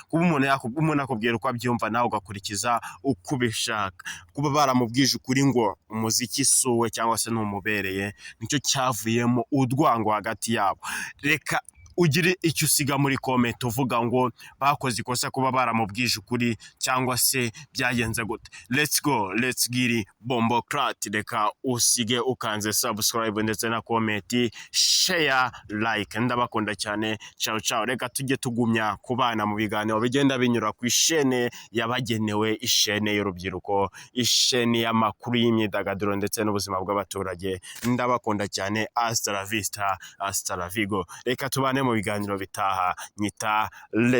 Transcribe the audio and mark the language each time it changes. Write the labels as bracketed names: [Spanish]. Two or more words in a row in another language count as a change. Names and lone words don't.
[Kinyarwanda] Kuba umuntu akubwira uko abyumva nawe ugakurikiza uko ubishaka. Kuba baramubwije ukuri ngo umuziki suwe cyangwa se numubereye nicyo cyavuyemo udwango hagati yabo. Reka ugire icyo usiga muri comment uvuga ngo bakoze ikosa kuba baramubwije ukuri cyangwa se byagenze gute. [English] Let's go, let's get Bombocrat. [Kinyarwanda] Reka usige ukanze subscribe ndetse na [English] comment, share, like. [Kinyarwanda] Ndabakunda cyane. Ciao. Reka tujye tugumya kubana mu biganiro bigenda binyura ku ishene yabagenewe, ishene y'urubyiruko, ishene y'amakuru y'imyidagaduro ndetse n'ubuzima bw'abaturage. Ndabakunda cyane. [Spanish] Hasta la vista, hasta la vigo. [Kinyarwanda] Reka tubane mu biganiro bitaha. Nyita